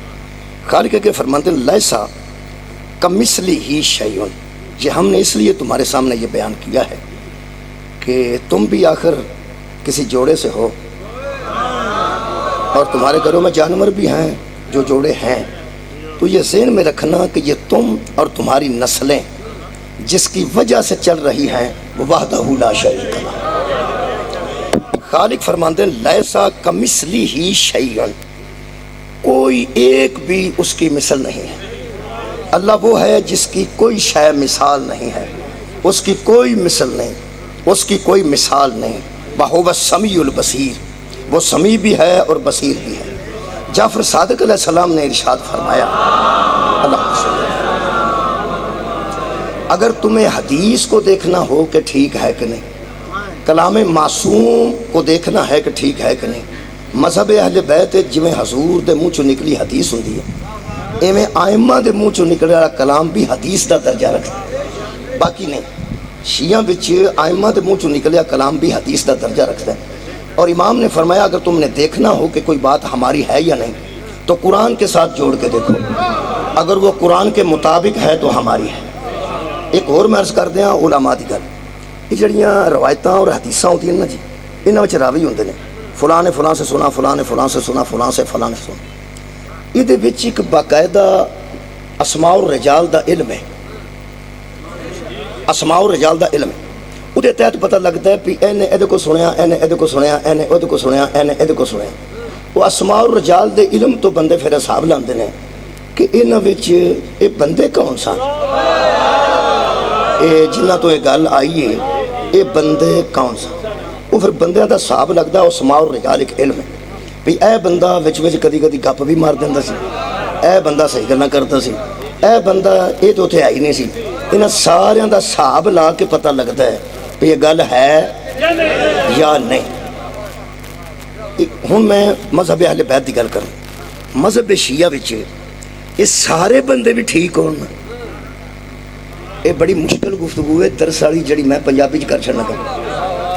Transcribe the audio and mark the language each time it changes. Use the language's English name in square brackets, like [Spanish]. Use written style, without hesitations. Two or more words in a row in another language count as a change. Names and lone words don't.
[Urdu] خالق کے فرماتے ہیں [Arabic] لیسا کمثلہ شیء [Urdu] یہ ہم نے اس لیے تمہارے سامنے یہ بیان کیا ہے کہ تم بھی آخر کسی جوڑے سے ہو اور تمہارے گھروں میں جانور بھی ہیں جو جوڑے ہیں، تو یہ ذہن میں رکھنا کہ یہ تم اور تمہاری نسلیں جس کی وجہ سے چل رہی ہیں وہ [Arabic] وحدہ لا شریک لہ۔ خالق فرماتے ہیں لیسا کمثلہ شیء [Urdu] کوئی ایک بھی اس کی مثل نہیں ہے۔ اللہ وہ ہے جس کی کوئی شے مثال نہیں ہے، اس کی کوئی مثل نہیں، اس کی کوئی مثال نہیں۔ [Arabic] وَهُوَ السَّمِيعُ الْبَصِيرُ [Urdu] وہ سمیع بھی ہے اور بصیر بھی ہے۔ جعفر صادق علیہ السلام نے ارشاد فرمایا اللہ اگر تمہیں حدیث کو دیکھنا ہو کہ ٹھیک ہے کہ نہیں، کلام معصوم کو دیکھنا ہے کہ ٹھیک ہے کہ نہیں، مذہب اہل بیت [Punjabi] جویں حضور دے منہ چوں نکلی حدیث ہوندی ہے ایویں آئمہ دے منہ چوں نکلے والا کلام بھی حدیث دا درجہ رکھتا ہے، [Urdu] باقی نہیں۔ [Punjabi] شیعہ وچ آئمہ دے منہ چوں نکلیا کلام بھی حدیث دا درجہ رکھتا ہے۔ [Urdu] اور امام نے فرمایا اگر تم نے دیکھنا ہو کہ کوئی بات ہماری ہے یا نہیں تو قرآن کے ساتھ جوڑ کے دیکھو، اگر وہ قرآن کے مطابق ہے تو ہماری ہے۔ [Punjabi] ایک اور میں عرض کر دیا علماء دی گل، یہ جڑیاں روایتاں اور حدیثاں ہوتی ہیں نا جی، انہاں وچ راوی ہوندے نے فلاں نے فلاں سے سنا، فلاں نے فلاں سے سنا، فلاں سے فلاں نے سنا، یہ وچ ایک باقاعدہ اسماء الرجال دا علم ہے، اسماء الرجال دا علم ہے۔ وہ تحت پتہ لگتا ہے بھی اینے ایدے کو سنیا، اینے ایدے کو سنیا، اینے ایدے کو سنیا، اینے ایدے کو سنیا۔ وہ اسماء الرجال دے علم تو بندے پھر حساب لاندے نے کہ انہاں وچ یہ بندے کون سن، جنہاں تو یہ گل آئی ہے یہ بندے کون سن۔ وہ پھر بندیاں دا حساب لگتا ہے اسماء الرجال ایک علم ہے بھی اے بندہ وچ کدی کدی گپ بھی مار دیندا سی، اے بندہ صحیح گلاں کردا سی، اے بندہ یہ تو اتنے آئی نہیں سی۔ انہاں ساریاں دا حساب لا کے پتہ لگتا ہے یہ گل ہے یا نہیں۔ ہوں میں مذہب اہل بیت کی گل کروں، مذہب شیعہ وچ یہ سارے بندے بھی ٹھیک ہون، یہ بڑی مشکل گفتگو ہے درس والی جڑی میں پنجابی کر چڑنا لگا.